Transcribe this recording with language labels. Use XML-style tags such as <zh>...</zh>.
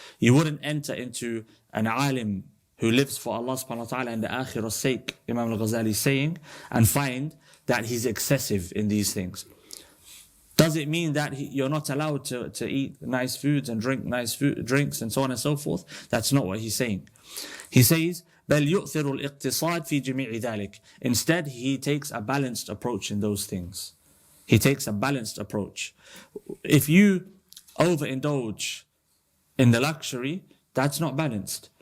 <en>You wouldn't enter into an alim who lives for Allah subhanahu wa ta'ala and the akhirah's sake, Imam al-Ghazali saying, and find that he's excessive in these things. Does it mean that you're not allowed to eat nice foods and drink nice drinks and so on and so forth? That's not what he's saying. He says,</en> <ar>بَلْ يُؤْثِرُ الْإِقْتِصَادِ فِي جَمِيعِ ذَلِكَ.</ar> <en>Instead, he takes a balanced approach in those things. He takes a balanced approach. If you overindulge in the luxury, that's not balanced.</en>